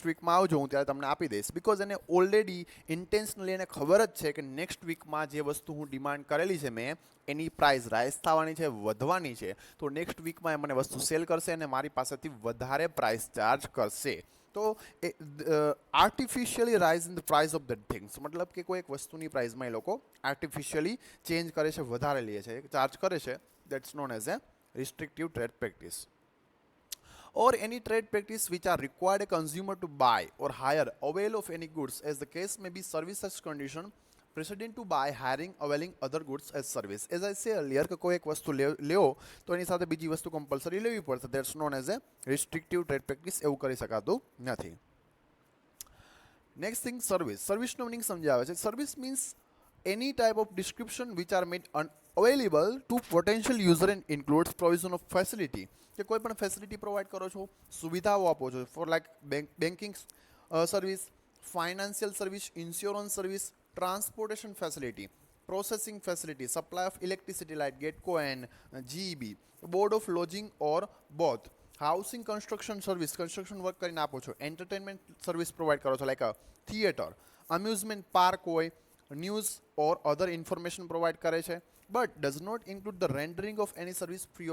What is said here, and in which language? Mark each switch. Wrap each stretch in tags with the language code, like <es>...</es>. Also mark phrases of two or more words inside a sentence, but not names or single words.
<gu>વીકમાં આવજો હું ત્યારે તમને આપી દઈશ બિકોઝ એને</gu> <en>already intentionally</en> <gu>એને ખબર જ છે કે નેક્સ્ટ વીકમાં જે વસ્તુ હું ડિમાન્ડ કરેલી છે મેં એની</gu> <en>price rise</en> <gu>થવાની છે વધવાની છે તો નેક્સ્ટ વીકમાં એ મને વસ્તુ સેલ કરશે અને મારી પાસેથી વધારે પ્રાઇસ ચાર્જ કરશે તો</gu> <en>artificially rise in the price of that things</en> <gu>મતલબ કે કોઈ એક વસ્તુની પ્રાઇસમાં એ લોકો આર્ટિફિશિયલી ચેન્જ કરે છે વધારે લે છે ચાર્જ કરે છે</gu> <en>that's known as a restrictive trade practice or any trade practice which are required a consumer to buy or hire avail of any goods as the case may be service as condition precedent to buy hiring availing other goods as service as I say earlier</en> <gu>કે કોઈ એક વસ્તુ લેવો તો એની સાથે બીજી વસ્તુ કમ્પલસરી લેવી પડશે</gu> <en>that's known as a restrictive trade practice</en> <gu>એવું કરી શકાતું નથી</gu> <en>next thing</en> <gu>સર્વિસનો મિનિંગ સમજાવે છે</gu> <en>service means any type of description which are made available to potential user and includes provision of facility</en> <gu>કે કોઈ પણ ફેસિલિટી પ્રોવાઈડ કરો છો સુવિધાઓ આપો છો</gu> <en>for like banking service financial service insurance service transportation facility processing facility supply of electricity light GETCO and GEB board of lodging or both housing construction service construction work</en> <gu>કરીને આપો છો</gu> <en>entertainment service provide</en> <gu>કરો છો</gu> <en>like theatre amusement park હોય news or other information provide</en> <gu>કરે છે</gu> <en>but does not include the rendering of any service free</en>